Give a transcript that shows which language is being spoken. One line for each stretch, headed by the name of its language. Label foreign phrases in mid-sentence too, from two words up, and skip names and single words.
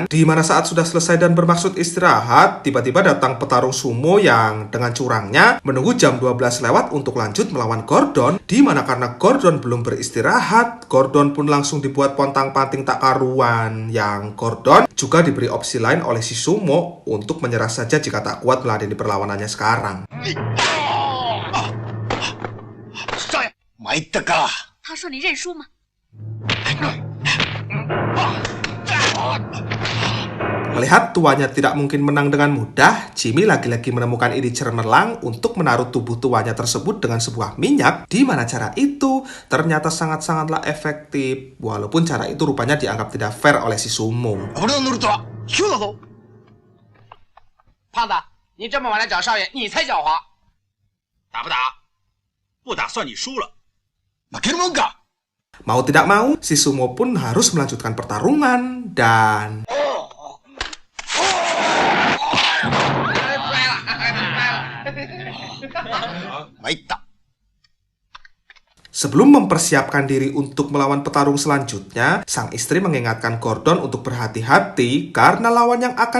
Indonesian: Di mana saat sudah selesai dan bermaksud istirahat, tiba-tiba datang petarung sumo yang dengan curangnya menunggu jam 12 lewat untuk lanjut melawan Gordon. Di mana karena Gordon belum beristirahat, Gordon pun langsung dibuat pontang-panting tak karuan. Yang Gordon juga diberi opsi lain oleh si sumo untuk menyerah saja jika tak kuat meladeni perlawanannya sekarang.
Japanese: 参ったか。
Chinese: 他说你认输吗？
Indonesian: Melihat tuannya tidak mungkin menang dengan mudah, Jimmy lagi-lagi menemukan ide cemerlang untuk menaruh tubuh tuannya tersebut dengan sebuah minyak, di mana cara itu ternyata sangat-sangatlah efektif, walaupun cara itu rupanya dianggap tidak fair oleh si sumo.
Japanese: 俺の乗るとは今日だぞ。
Chinese: 胖子，你这么晚来找少爷，你才狡猾。打不打？不打算你输了。
Japanese: 負けるもんか。
Indonesian: Mau tidak mau, si sumo pun harus melanjutkan pertarungan dan...
Japanese: 参った。
Indonesian: Sebelum mempersiapkan diri untuk melawan petarung selanjutnya, sang istri mengingatkan Gordon untuk berhati-hati karena lawan yang akan